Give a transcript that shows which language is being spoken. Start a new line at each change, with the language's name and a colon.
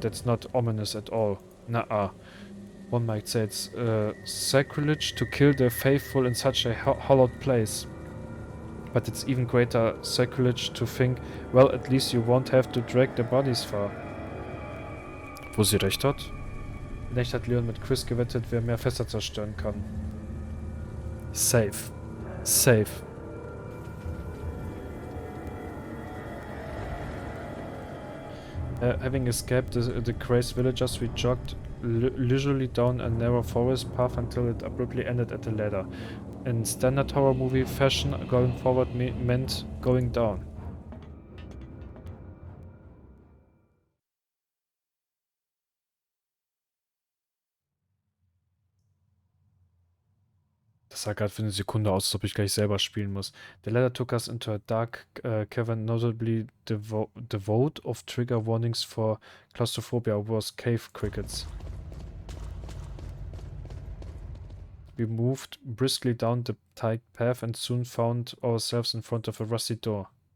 English: That's not ominous at all. Nuh-uh. One might say it's sacrilege to kill the faithful in such a hallowed place. But it's even greater sacrilege to think, well, at least you won't have to drag the bodies far.
German: Wo sie recht hat? In echt hat Leon mit Chris gewettet, wer mehr Fässer zerstören kann.
English: Safe. Safe. Having escaped the crazed villagers, we jogged leisurely down a narrow forest path until it abruptly ended at a ladder. In standard horror movie fashion, going forward meant going down.
German: Das sah gerade für eine Sekunde aus, als ob ich gleich selber spielen muss.
English: The ladder took us into a dark cavern, notably devoid of trigger warnings for claustrophobia was cave crickets. We moved briskly down the tight path and soon found ourselves in front of a rusty door.